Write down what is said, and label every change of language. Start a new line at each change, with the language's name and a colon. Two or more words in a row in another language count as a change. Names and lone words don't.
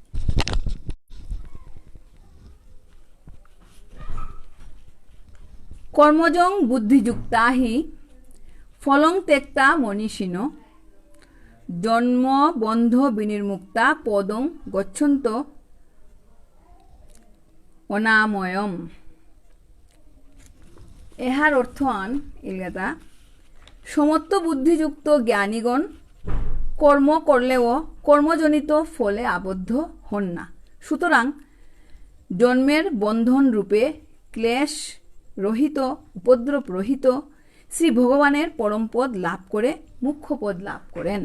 Sanskrit: কর্মজং বুদ্ধিযুক্তা হি ফলং ত্যক্তা মনীষিণ জন্ম বন্ধ বিনির্মুক্তা পদং গচ্ছন্ত অনাময়ম।
Bishnupriya: এহার অর্থান ইলগাতা,
Bangla: সমত্ব বুদ্ধিযুক্ত জ্ঞানীগণ কর্ম করলেও কর্মজনিত ফলে আবদ্ধ হন না। সুতরাং জন্মের বন্ধন রূপে ক্লেশ রহিত উপদ্রব রহিত শ্রী ভগবানের পরমপদ লাভ করে মুখ্য পদ লাভ করেন।